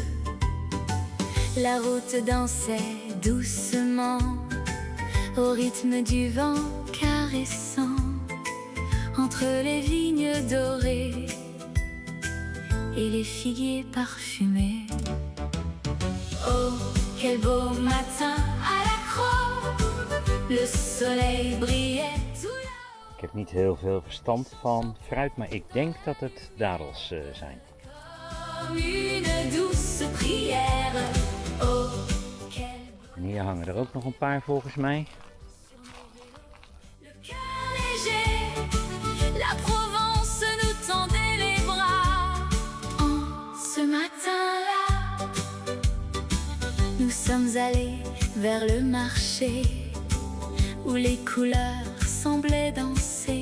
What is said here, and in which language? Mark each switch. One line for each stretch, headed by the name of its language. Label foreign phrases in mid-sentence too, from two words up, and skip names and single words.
French: La route dansait doucement au rythme du vent caressant, entre les vignes dorées et les figuiers parfumés. Oh, quel beau matin à la Crau, le soleil brillait tout là-haut.
Dutch: Ik heb niet heel veel verstand van fruit, maar ik denk dat het dadels zijn.
French: Comme une douce prière. Oh,
Dutch: En hier hangen er ook nog een paar volgens mij.
French: le cœur léger, la Provence nous tendait les bras. En ce matin-là, nous sommes allés vers le marché où les couleurs semblaient danser.